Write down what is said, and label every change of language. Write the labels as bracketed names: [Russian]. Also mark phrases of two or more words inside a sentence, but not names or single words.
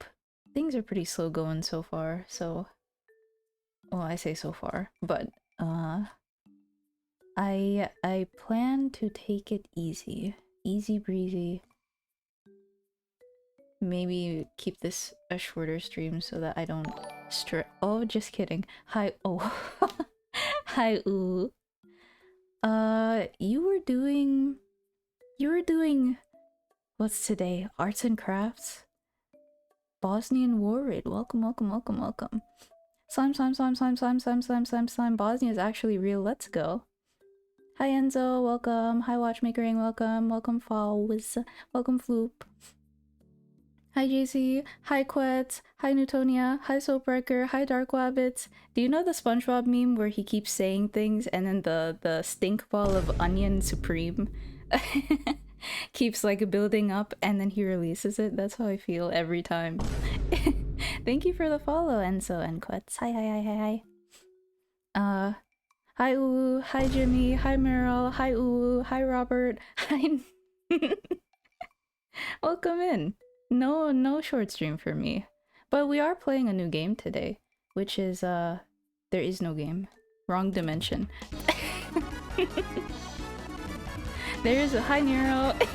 [English] Things are pretty slow going so far, so... well, I say so far, but, I plan to take it easy. Easy breezy. Maybe keep this a shorter stream so that I don't oh, just kidding. Hi, oh. Hi, ooh. You were doing... what's today? Arts and crafts? Bosnian War Raid. Welcome. Slime. Bosnia is actually real. Let's go. Hi, Enzo. Welcome. Hi, Watchmakering. Welcome. Welcome, Falls. Welcome, Floop. Hi, JC. Hi, Quetz. Hi, Newtonia. Hi, Soapbreaker. Hi, Dark Wabbits. Do you know the SpongeBob meme where he keeps saying things and then the stink ball of Onion Supreme keeps like building up and then he releases it? That's how I feel every time. Thank you for the follow, Enzo and Quetz. Hi. Hi, Ooh. Hi, Jimmy. Hi, Merol. Hi, Ooh. Hi, Robert. Hi. Welcome in. No short stream for me. But we are playing a new game today, which is, There Is No Game. Wrong Dimension. There's a hi, Nero.